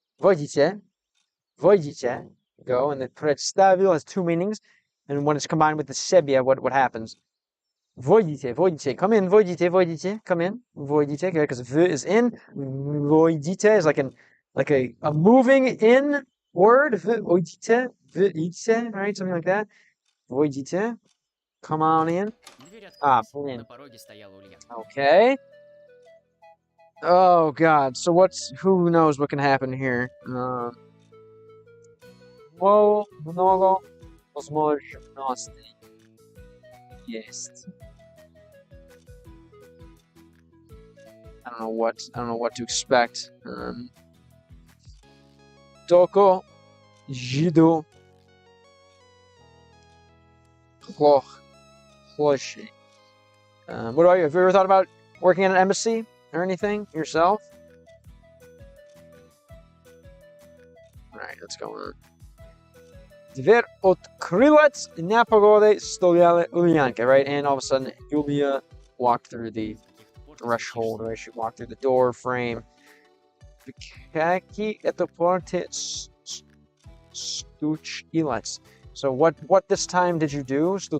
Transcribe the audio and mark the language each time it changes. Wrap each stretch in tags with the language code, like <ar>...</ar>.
<ru>Войдите. Войдите. Go.</ru> <en>And the представил has two meanings. And when it's combined with the себе, what happens?</en> <ru>Войдите, войдите.</ru> <en>Come in,</en> <ru>войдите, войдите.</ru> <en>Come in, войдите. Okay, because v is in. Войдите is like a moving in word.</en> <ru>Войдите, войдите, right?</ru> <en>Something like that. Войдите. Come on in.</en> <ru>Дверь открылась. Блин. На пороге стояла Ульяна.</ru> <en>Okay. Oh God. So who knows what can happen here?</en> <ru>Whoa, много возможностей есть.</ru> <en>I don't know what to expect.</en> <ru>Только жду плохой.</ru> <en>What about you? Have you ever thought about working at an embassy or anything yourself? All right, let's go on.</en> <ru>Дверь открылась, на пороге стояла Ульянка, right?</ru> <en>And all of a sudden, Yulia walked through the threshold, right? She walked through the door frame.</en> <ru>Какие это порте стучилась?</ru> <en>So what this time did you do?</en>